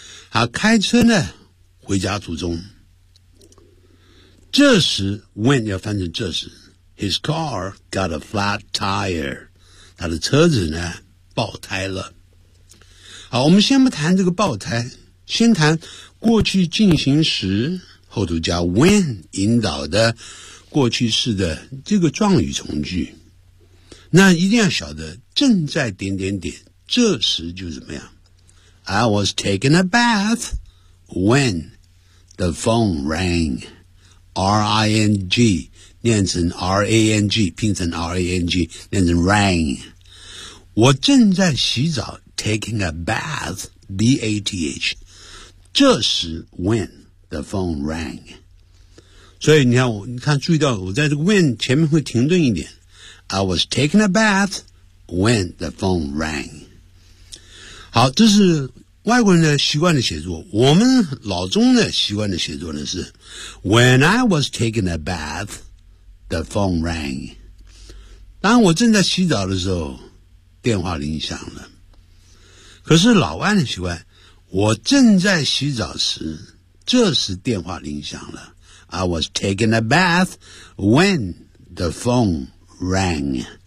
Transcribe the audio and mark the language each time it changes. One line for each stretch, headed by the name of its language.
Chinese: 好，开车呢回家途中，这时 when 要翻成这时，
English: his car got a flat tire，
Chinese: 他的车子呢爆胎了。好，我们先不谈这个爆胎，先谈过去进行时，后头加 when 引导的过去式的这个状语从句。那一定要晓得正在点点点，这时就怎么样？
English: I was taking a bath when the phone rang.
Chinese: R-I-N-G 念成 R-A-N-G 拼成 R-A-N-G 念成 rang。我正在洗澡
English: taking a bath
Chinese: B-A-T-H 这时
English: when the phone rang。
Chinese: 所以你看，你看注意到我在这个 when 前面会停顿一点。
English: I was taking a bath when the phone rang。
Chinese: 好，这是外国人的习惯的写作。我们老中的习惯的写作呢是
English: When I was taking a bath the phone rang。
Chinese: 当我正在洗澡的时候电话铃响了。可是老外的习惯，我正在洗澡时，这时电话铃响了。
English: I was taking a bath when the phone rang。